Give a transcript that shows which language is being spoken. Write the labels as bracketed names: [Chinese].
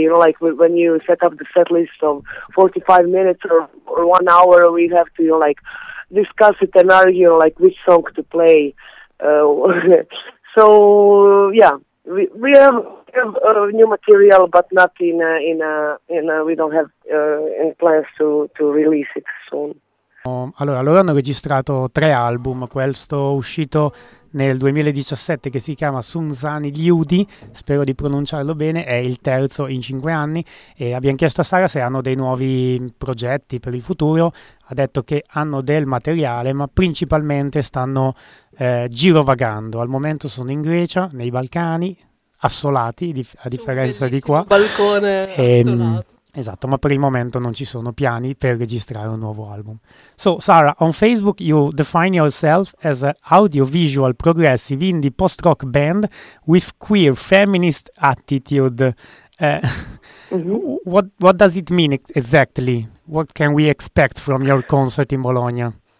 [English] You know, like when you set up the set list of 45 minutes or 1 hour, we have to, you know, like discuss it and argue, you know, like which song to play. We have new material, but not we don't have any plans to release it soon. [Italian] Allora, loro hanno registrato tre album, questo uscito nel 2017 che si chiama Sunzani Liudi, spero di pronunciarlo bene, è il terzo in 5 anni, e abbiamo chiesto a Sara se hanno dei nuovi progetti per il futuro. Ha detto che hanno del materiale, ma principalmente stanno girovagando. Al momento sono in Grecia, nei Balcani, assolati, a differenza di qua. Balcone assolato. Esatto, ma per il momento non ci sono piani per registrare un nuovo album. [English] So, Sara, on Facebook you define yourself as an audiovisual progressive indie post-rock band with queer feminist attitude. What does it mean exactly? What can we expect from your concert in Bologna?